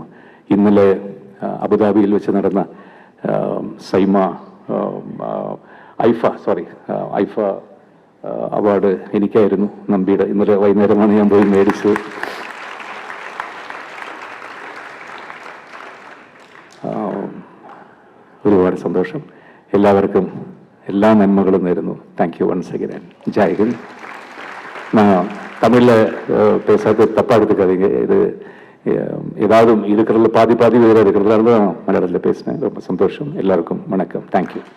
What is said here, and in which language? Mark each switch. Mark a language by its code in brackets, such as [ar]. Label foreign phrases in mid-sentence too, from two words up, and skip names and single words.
[ml] ഇന്നലെ അബുദാബിയിൽ വെച്ച് നടന്ന ഐഫ അവാർഡ് എനിക്കായിരുന്നു, നമ്പിയുടെ. ഇന്നലെ വൈകുന്നേരമാണ് ഞാൻ പോയി മേടിച്ചത്. ഒരുപാട് സന്തോഷം. എല്ലാവർക്കും എല്ലാ നന്മകളും നേരുന്നു. [en] thank you once again. [hi] जय हिन्द. [ta] நான் தமிழில் பேசாத தப்பாக எடுத்துக்காதீங்க. இது ஏதாவது இருக்கிறதுல பாதி வேறு இருக்கிறதுல தான் மலையாளத்தில் பேசினேன். ரொம்ப சந்தோஷம். எல்லாருக்கும் வணக்கம். தேங்க்யூ.